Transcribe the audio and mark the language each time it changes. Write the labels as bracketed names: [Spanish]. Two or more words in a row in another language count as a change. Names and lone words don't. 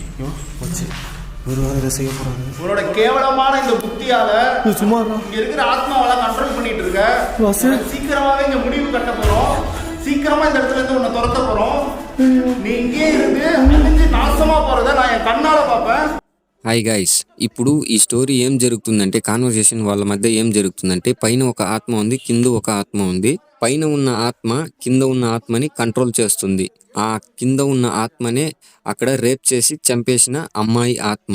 [Tamil] வச்சு ஒரு வாரம் இதை செய்ய போகிறாங்க. உன்னோட கேவலமான இந்த புத்தியால சும்மா இங்க இருக்கிற ஆத்மாவெல்லாம் கண்ட்ரோல் பண்ணிட்டு இருக்க. சீக்கிரமாவே இங்க முடிவு கட்ட போறோம். சீக்கிரமா இந்த இடத்துல இருந்து உன்னை துரத்த போறோம். நீ இங்கே இருந்து அழிஞ்சு நாசமா போறத நான் என் கண்ணால பார்ப்பேன். [English] Hi guys, [Telugu] ఇప్పుడు ఈ స్టోరీ ఏం జరుగుతుందంటే, కాన్వర్సేషన్ వాళ్ళ మధ్య ఏం జరుగుతుందంటే, పైన ఒక ఆత్మ ఉంది, కింద ఒక ఆత్మ ఉంది. పైన ఉన్న ఆత్మ కింద ఉన్న ఆత్మని కంట్రోల్ చేస్తుంది. ఆ కింద ఉన్న ఆత్మనే అక్కడ రేప్ చేసి చంపేసిన అమ్మాయి ఆత్మ.